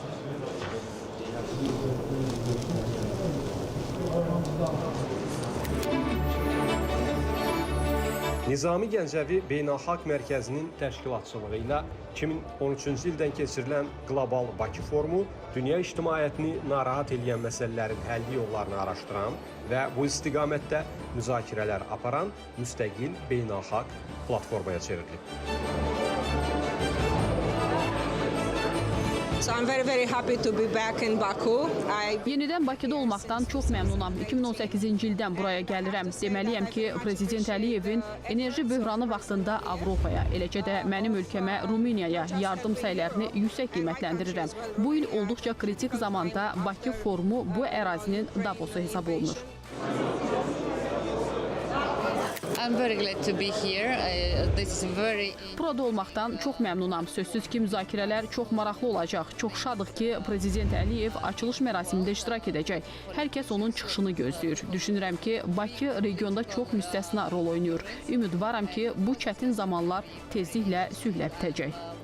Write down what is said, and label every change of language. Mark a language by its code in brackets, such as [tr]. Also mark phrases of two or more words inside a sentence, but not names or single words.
[az] Nizami Gəncəvi Beynəlxalq Mərkəzinin təşkilatçılığı ilə 2013-cü ildən keçirilən Qlobal Bakı Forumu dünya ictimaiyyətini narahat edən məsələlərin həlli yollarını araşdıran və bu istiqamətdə müzakirələr aparan müstəqil beynəlxalq platformaya çevrilib. [en] So I'm very happy to be back in Baku. [az] Yenidən Bakıda olmaqdan çox məmnunam. 2018-ci ildən buraya gəlirəm. Deməliyəm ki, Prezident Əliyevin enerji böhranı vaxtında Avropaya, eləcə də mənim ölkəmə Rumeniyaya yardım səylərini yüksək qiymətləndirirəm. Bu il olduqca kritik zamanda Bakı forumu bu ərazinin Davosu hesab olunur. [en] I'm very glad to be here. This is very... [az] Burada olmaqdan çox məmnunam. Sözsüz ki, müzakirələr çox maraqlı olacaq. Çox şadıq ki, Prezident Əliyev açılış mərasimində iştirak edəcək. Hər kəs onun çıxışını gözləyir. Düşünürəm ki, Bakı regionda çox müstəsna rol oynayır. Ümidvaram ki, bu çətin zamanlar tezliklə sülhlə bitəcək.